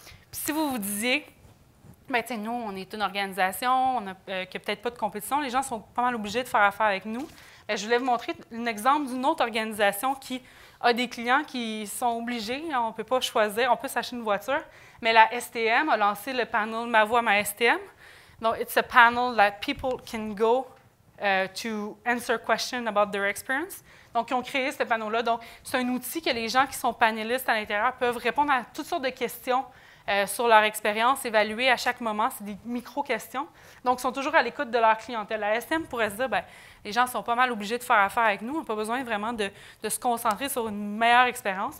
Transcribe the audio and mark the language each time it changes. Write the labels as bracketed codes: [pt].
[fr] Puis si vous vous disiez, bien, tu sais, nous, on est une organisation, qui n'a peut-être pas de compétition, les gens sont pas mal obligés de faire affaire avec nous. Bien, je voulais vous montrer un exemple d'une autre organisation qui a des clients qui sont obligés, on ne peut pas choisir, on peut s'acheter une voiture, mais la STM a lancé le panel Ma Voix, ma STM. [en] Donc, it's a panel that people can go to answer questions about their experience. [fr] Donc, ils ont créé ce panneau-là. Donc, c'est un outil que les gens qui sont panélistes à l'intérieur peuvent répondre à toutes sortes de questions sur leur expérience, évaluer à chaque moment. C'est des micro-questions. Donc, ils sont toujours à l'écoute de leur clientèle. La STM pourrait se dire, bien, les gens sont pas mal obligés de faire affaire avec nous. On n'a pas besoin vraiment de se concentrer sur une meilleure expérience.